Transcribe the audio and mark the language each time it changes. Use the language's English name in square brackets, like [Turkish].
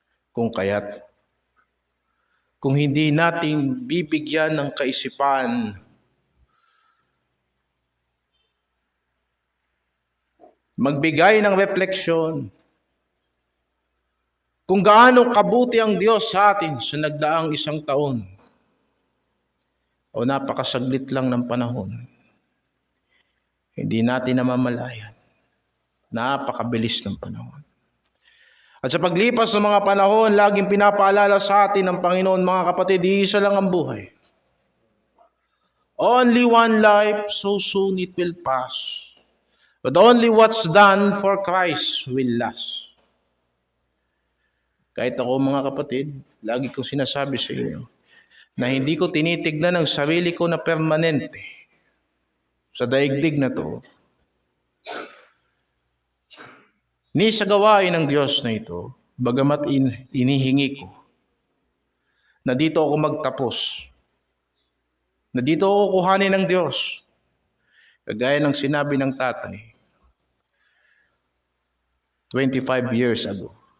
[Filipino] Kung kaya't kung hindi natin bibigyan ng kaisipan magbigay ng refleksyon kung gaano kabuti ang Diyos sa atin sa nagdaang isang taon o napakasaglit lang ng panahon. Hindi natin namamalayan. Napakabilis ng panahon. At sa paglipas ng mga panahon, laging pinapaalala sa atin ng Panginoon, mga kapatid, iisa lang ang buhay. [English] Only one life, so soon it will pass. But only what's done for Christ will last. [Filipino] Kahit ako, mga kapatid, lagi kong sinasabi sa inyo na hindi ko tinitignan ang sarili ko na permanente sa daigdig na to. Ni sa gawain ng Diyos na ito, bagamat inihingi ko na dito ako magtapos, na dito ako kuhanin ng Diyos, kagaya ng sinabi ng tatay 25 years ago.